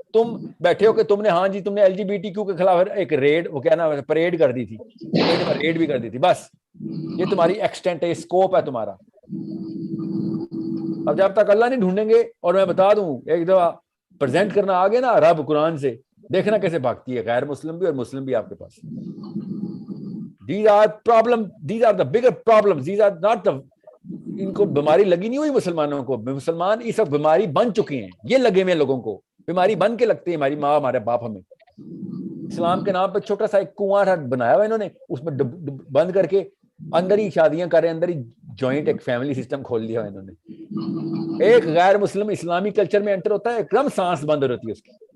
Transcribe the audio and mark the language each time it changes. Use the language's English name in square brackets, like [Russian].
[Urdu] تم بیٹھے ہو کہ تم نے ہاں جی تم نے LGBTQ کے خلاف ایک ریڈ, وہ کیا نام ہے, پریڈ کر دی تھی, ریڈ بھی کر دی تھی. بس یہ تمہاری ایکسٹینٹ ہے, اسکوپ ہے تمہارا. اب جب تک اللہ نہیں ڈھونڈیں گے, اور میں بتا دوں ایک دفعہ پریزنٹ کرنا آگے نا رب قرآن سے, دیکھنا کیسے بھاگتی ہے غیر مسلم بھی اور مسلم بھی آپ کے پاس. [English] These are problem, these are the bigger problems, these are not the, [Urdu] ان کو بیماری لگی نہیں ہوئی مسلمانوں کو. مسلمان اس وقت بیماری بن چکے ہیں, یہ لگے ہوئے لوگوں کو بیماری بن کے لگتے ہیں. ہماری ماں ہمارے باپ ہمیں اسلام کے نام پہ چھوٹا سا ایک کنواں بنایا ہوا انہوں نے, اس میں بند کر کے اندر ہی شادیاں کر رہے ہیں, اندر ہی جوائنٹ ایک فیملی سسٹم کھول دیا انہوں نے. ایک غیر مسلم اسلامی کلچر میں انٹر ہوتا ہے, ایک دم سانس بند ہوتی ہے اس کی.